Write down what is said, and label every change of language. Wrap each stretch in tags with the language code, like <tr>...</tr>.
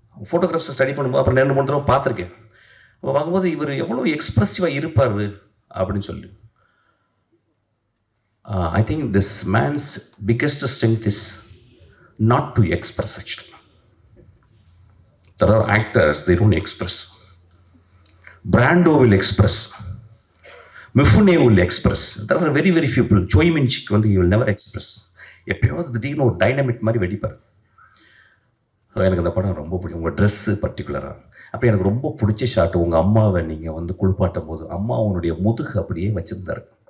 <ta>ஃபோட்டோகிராஃப்ஸை study பண்ணும்போது அப்புறம் 2-3 தடவை பார்த்துருக்கேன். அப்போ பார்க்கும்போது இவர் எவ்வளோ எக்ஸ்ப்ரெசிவாக இருப்பார் அப்படின்னு சொல்லி.</ta> <en>I think this man's biggest strength is not to express actually. There are actors, they don't express. Brando will express. Mifune will express. There are very very few people. Choi Min-sik வந்து he will never express.</en> <ta>எப்பயாவது திடீர்னு ஒரு dynamic மாதிரி வெடிப்பார். எனக்கு அந்த படம் ரொம்ப பிடிக்கும். உங்கள் ட்ரெஸ்ஸு பர்டிகுலராக. அப்போ எனக்கு ரொம்ப பிடிச்ச ஷாட், உங்கள் அம்மாவை நீங்கள் வந்து குளிப்பாட்டும் போது அம்மா அவனுடைய முதுகு அப்படியே வச்சுருந்தாரு.</ta>